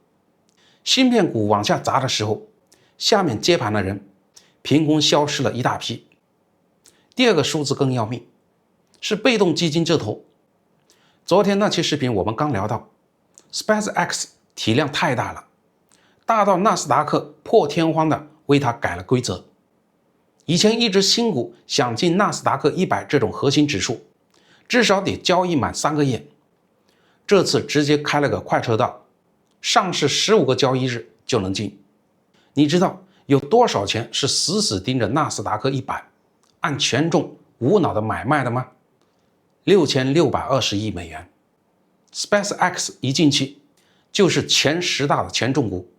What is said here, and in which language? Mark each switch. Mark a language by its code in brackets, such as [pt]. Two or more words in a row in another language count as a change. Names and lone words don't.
[zh] 芯片股往下砸的时候，下面接盤的人憑空消失了一大批。第二個數字更要命，是被动基金這頭。昨天那期視頻我們剛聊到 SpaceX 體量太大了，大到納斯達克破天荒的為它改了規則。以前一只新股想進納斯達克100這種核心指數，至少得交易滿3個月。這次直接開了個快車道，上市15個交易日就能進。你知道有多少錢是死死盯着納斯達克100，按权重無腦的买賣的嗎？6620億美元。SpaceX 一进去就是前10大的权重股。